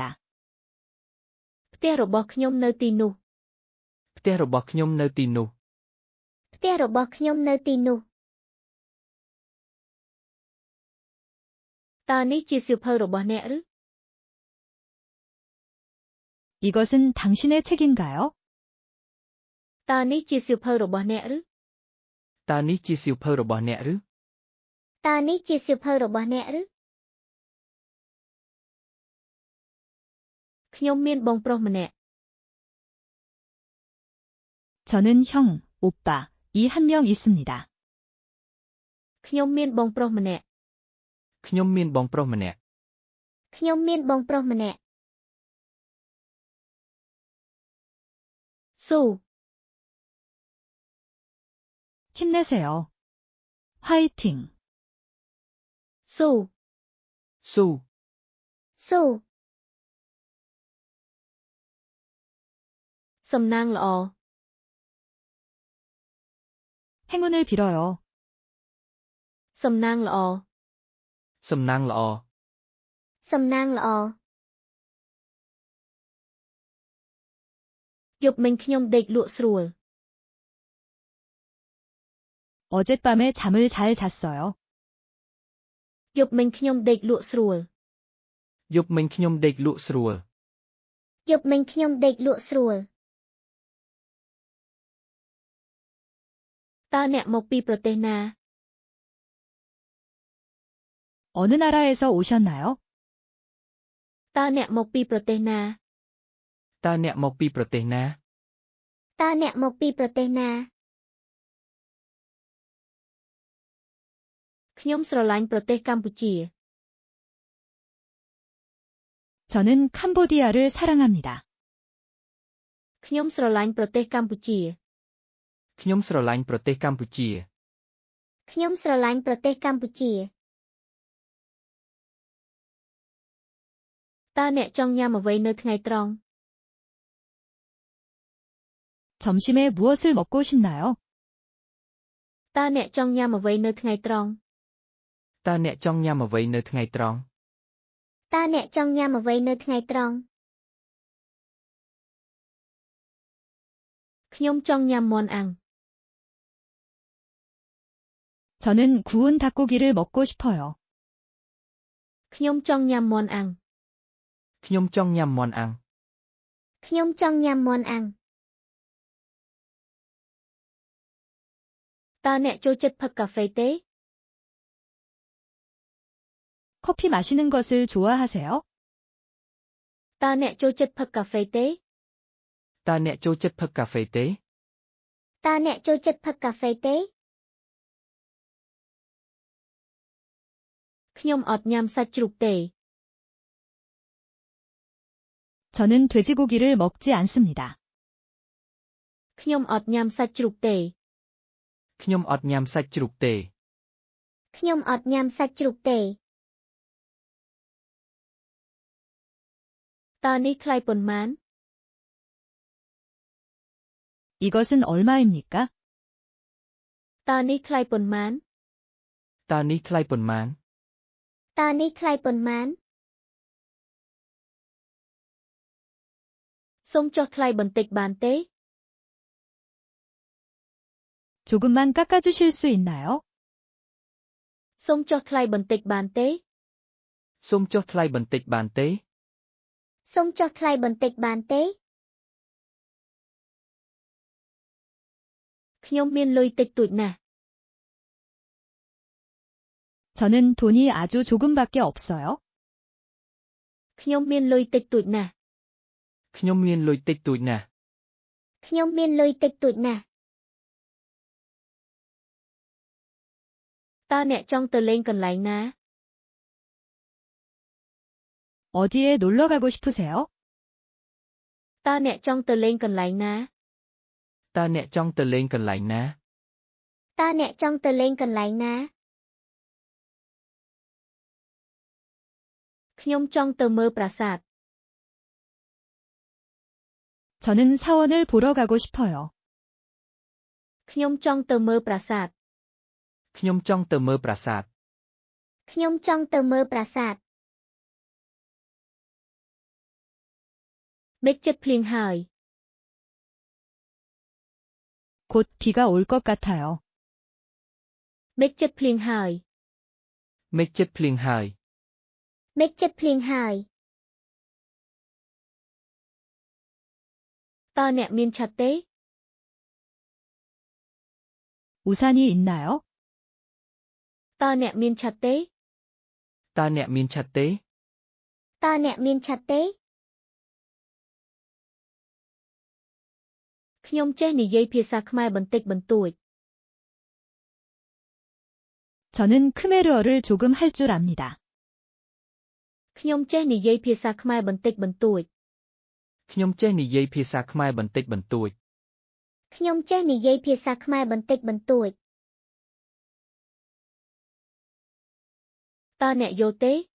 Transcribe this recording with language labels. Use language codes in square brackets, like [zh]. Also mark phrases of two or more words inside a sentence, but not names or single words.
[km] ផ្ទះរបស់ខ្ញុំនៅទីនោះ ផ្ទះរបស់ខ្ញុំនៅទីនោះ ផ្ទះរបស់ខ្ញុំនៅទីនោះ តើនេះជាសៀវភៅរបស់អ្នកឬ [ko] 이것은 당신의 책인가요? [km] តើនេះជាសៀវភៅរបស់អ្នកឬ តើនេះជាសៀវភៅរបស់អ្នកឬ តើនេះជាសៀវភៅរបស់អ្នកឬ ខ្ញុំមានបងប្រុសម្នាក់ [ko] 저는 형, 오빠, 이 한 명 있습니다. [km] ខ្ញុំមានបងប្រុសម្នាក់ ខ្ញុំមានបងប្រុសម្នាក់ ខ្ញុំមានបងប្រុសម្នាក់ ស៊ូ [ko] 힘내세요. 화이팅. [km] ស៊ូ ស៊ូ ស៊ូ សំណាងល្អ [ko] 행운을 빌어요. [km] សំណាងល្អ សំណាងល្អ សំណាងល្អយប់មិញខ្ញុំដេកលក់ស្រួល [ko] 어젯밤에 잠을 잘 잤어요. [km] យប់មិញខ្ញុំដេកលក់ស្រួល យប់មិញខ្ញុំដេកលក់ស្រួល យប់មិញខ្ញុំដេកលក់ស្រួល តើអ្នកមកពីប្រទេសណា [ko] 어느 나라에서 오셨나요? [km] តើអ្នកមកពីប្រទេសណា តើអ្នកមកពីប្រទេសណា តើអ្នកមកពីប្រទេសណា ខ្ញុំស្រឡាញ់ប្រទេសកម្ពុជា [ko] 저는 캄보디아를 사랑합니다. [km] ខ្ញុំស្រឡាញ់ប្រទេសកម្ពុជា ខ្ញុំស្រឡាញ់ប្រទេសកម្ពុជា ខ្ញុំស្រឡាញ់ប្រទេសកម្ពុជា តើអ្នកចង់ញ៉ាំអ្វីនៅថ្ងៃត្រង់ [ko] 점심에 무엇을 먹고 싶나요? [km] តើអ្នកចង់ញ៉ាំអ្វីនៅថ្ងៃត្រង់ តើអ្នកចង់ញ៉ាំអ្វីនៅថ្ងៃត្រង់ តើអ្នកចង់ញ៉ាំអ្វីនៅថ្ងៃត្រង់ ខ្ញុំចង់ញ៉ាំមាន់អាំង [ko] 저는 구운 닭고기를 먹고 싶어요. [km] ខ្ញុំចង់ញ៉ាំមាន់អាំង ខ្ញុំចង់ញ៉ាំមាន់អាំង ខ្ញុំចង់ញ៉ាំមាន់អាំង តើអ្នកចូលចិត្តផឹកកាហ្វេទេ [ko] 커피 마시는 것을 좋아하세요? [km] តើអ្នកចូលចិត្តផឹកកាហ្វេទេ តើអ្នកចូលចិត្តផឹកកាហ្វេទេ តើអ្នកចូលចិត្តផឹកកាហ្វេទេ ខ្ញុំអត់ញ៉ាំសាច់ជ្រូកទេ [ko] 저는 돼지고기를 먹지 않습니다. [km] ខ្ញុំអត់ញ៉ាំសាច់ជ្រូកទេ ខ្ញុំអត់ញ៉ាំសាច់ជ្រូកទេ ខ្ញុំអត់ញ៉ាំសាច់ជ្រូកទេ តើនេះថ្លៃប៉ុន្មាន [ko] 이것은 얼마입니까? [km] តើនេះថ្លៃប៉ុន្មាន តើនេះថ្លៃប៉ុន្មាន តើនេះថ្លៃប៉ុន្មាន សូមចុះថ្លៃបន្តិចបានទេ [ko] 조금만 깎아주실 수 있나요? [km] សូមចុះថ្លៃបន្តិចបានទេ សូមចុះថ្លៃបន្តិចបានទេ សូមចុះថ្លៃបន្តិចបានទេ ខ្ញុំមានលុយតិចតួចណាស់ [ko] 저는 돈이 아주 조금밖에 없어요. [km] ខ្ញុំមានលុយតិចតួចណាស់ ខ្ញុំមានលុយតិចតួចណាស់ ខ្ញុំមានលុយតិចតួចណាស់ តើអ្នកចង់ទៅលេងកន្លែងណា [ko] 어디에 놀러 가고 싶으세요? [km] តើអ្នកចង់ទៅលេងកន្លែងណា តើអ្នកចង់ទៅលេងកន្លែងណា តើអ្នកចង់ទៅលេងកន្លែងណា ខ្ញុំចង់ទៅមើលប្រាសាទ [ko] 저는 사원을 보러 가고 싶어요. [km] ខ្ញុំចង់ទៅមើលប្រាសាទ ខ្ញុំចង់ទៅមើលប្រាសាទ ខ្ញុំចង់ទៅមើលប្រាសាទ មេឃជិតភ្លៀងហើយ [ko] 곧 비가 올 것 같아요. [km] មេឃជិតភ្លៀងហើយ មេឃជិតភ្លៀងហើយ មេឃជិតភ្លៀងហើយ តើអ្នកមានឆ័ត្រទេ [ko] 우산이 있나요? [km] តើអ្នកមានឆ័ត្រទេ តើអ្នកមានឆ័ត្រទេ តើអ្នកមានឆ័ត្រទេ ខ្ញុំចេះនិយាយភាសាខ្មែរបន្តិចបន្តួច [ko] 저는 크메르어를 조금 할 줄 압니다. [km] ខ្ញុំចេះនិយាយភាសាខ្មែរបន្តិចបន្តួច ខ្ញុំចេះនិយាយភាសាខ្មែរបន្តិចបន្តួច ខ្ញុំចេះនិយាយភាសាខ្មែរបន្តិចបន្តួច តើអ្នកយល់ទេ